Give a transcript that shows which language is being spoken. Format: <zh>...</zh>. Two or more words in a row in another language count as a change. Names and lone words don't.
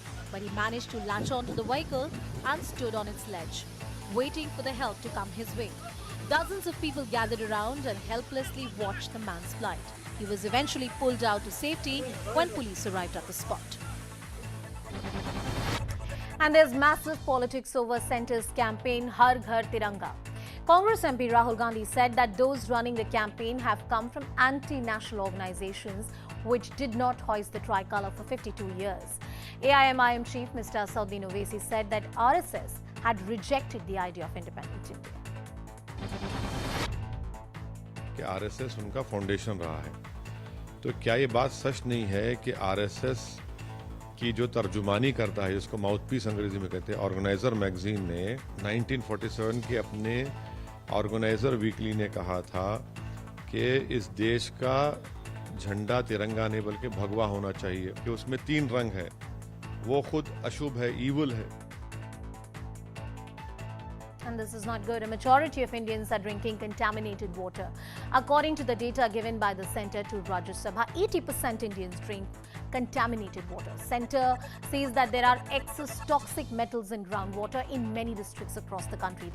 <en>But he managed to latch onto the vehicle and stood on its ledge, waiting for the help to come his way. Dozens of people gathered around and helplessly watched the man's plight. He was eventually pulled out to safety when police arrived at the spot. And there's massive politics over Centre's campaign Har Ghar Tiranga. Congress MP Rahul Gandhi said that those running the campaign have come from anti-national organizations which did not hoist the tricolour for 52 years. AIMIM chief Mr. Asauddin Owaisi said that RSS had rejected the idea of independent India.</en> <hi>कि आरएसएस उनका फाउंडेशन रहा है, तो क्या ये बात सच नहीं है कि आरएसएस की जो तर्जुमानी करता है, जिसको माउथपीस अंग्रेजी में कहते हैं,</hi> <en>organizer magazine</en> <hi>ने 1947 के अपने ऑर्गेनाइजर वीकली ने कहा था कि इस देश का झंडा तिरंगा नहीं बल्कि भगवा होना चाहिए, कि उसमें 3 रंग है, वो खुद अशुभ है, ईवल है.</hi> <en>And this is not good. A majority of Indians are drinking contaminated water. According to the data given by the Centre to Rajya Sabha, 80% Indians drink contaminated water. Center says that there are excess toxic metals in groundwater in many districts across the country.</en>